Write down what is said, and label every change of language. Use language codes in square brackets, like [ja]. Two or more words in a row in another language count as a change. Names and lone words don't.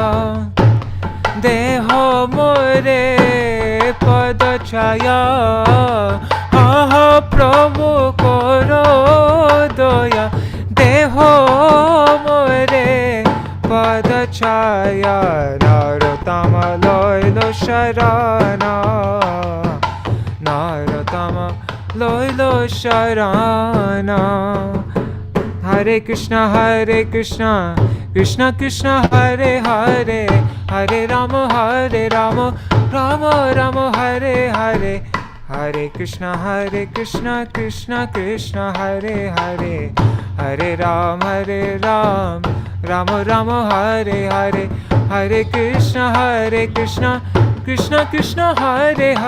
[bn] দেহ মোরে পদ ছায়া হা প্রভু কর দয়া দেহ মোরে পদ ছায়া নারোত্তম লইল শরণ [sa] নারোত্তম লইল শরণ হরে কৃষ্ণ কৃষ্ণ কৃষ্ণ হরে হরে হরে রাম রাম রাম হরে হরে হরে কৃষ্ণ কৃষ্ণ কৃষ্ণ হরে হরে হরে রাম রাম রাম হরে হরে হরে কৃষ্ণ কৃষ্ণ কৃষ্ণ কৃষ্ণ হরে